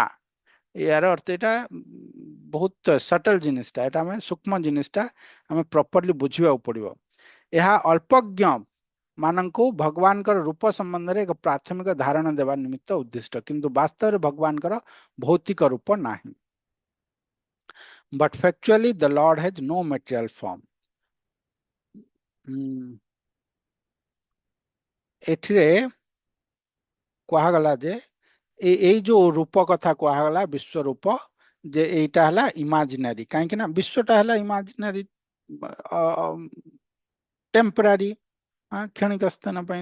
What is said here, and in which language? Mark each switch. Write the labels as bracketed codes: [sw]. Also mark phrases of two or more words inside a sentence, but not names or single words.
[or] ୟାର ଅର୍ଥ ଏଇଟା ବହୁତ ସଟଲ ଜିନିଷଟା, ଏଇଟା ଆମେ ସୂକ୍ଷ୍ମ ଜିନିଷଟା ଆମେ ପ୍ରପରଲି ବୁଝିବାକୁ ପଡିବ। ଏହା ଅଳ୍ପଜ୍ଞ ମାନଙ୍କୁ ଭଗବାନଙ୍କର ରୂପ ସମ୍ବନ୍ଧରେ ଏକ ପ୍ରାଥମିକ ଧାରଣା ଦେବା ନିମିତ୍ତ ଉଦ୍ଦିଷ୍ଟ, କିନ୍ତୁ ବାସ୍ତବରେ ଭଗବାନଙ୍କର ଭୌତିକ ରୂପ ନାହିଁ। [en] But factually the Lord has no material form. [or] ଏଠିରେ କୁହାଗଲା ଯେ ଏଇ ଯୋଉ ରୂପ କଥା କୁହାଗଲା ବିଶ୍ୱ ରୂପ, ଯେ ଏଇଟା ହେଲା ଇମାଜିନାରୀ। କାହିଁକି ନା ବିଶ୍ୱଟା ହେଲା ଇମାଜିନାରୀ, ଟେମ୍ପରାରୀ, କ୍ଷଣିକ ସ୍ଥାନ ପାଇଁ।